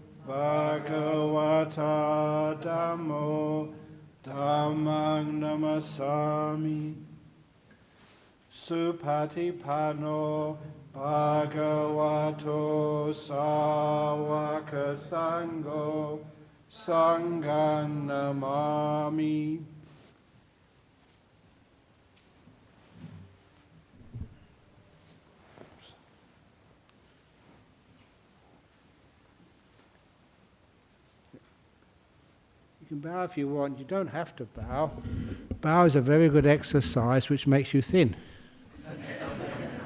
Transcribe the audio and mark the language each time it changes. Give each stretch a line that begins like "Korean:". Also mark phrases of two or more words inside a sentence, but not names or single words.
Pali: Bhagavata Dhammo Dhammang Namasami Supatipano Bhagavato Sawaka Sangho Sanghan Namami.
English: You can bow if you want, you don't have to bow. Bow is a very good exercise which makes you thin.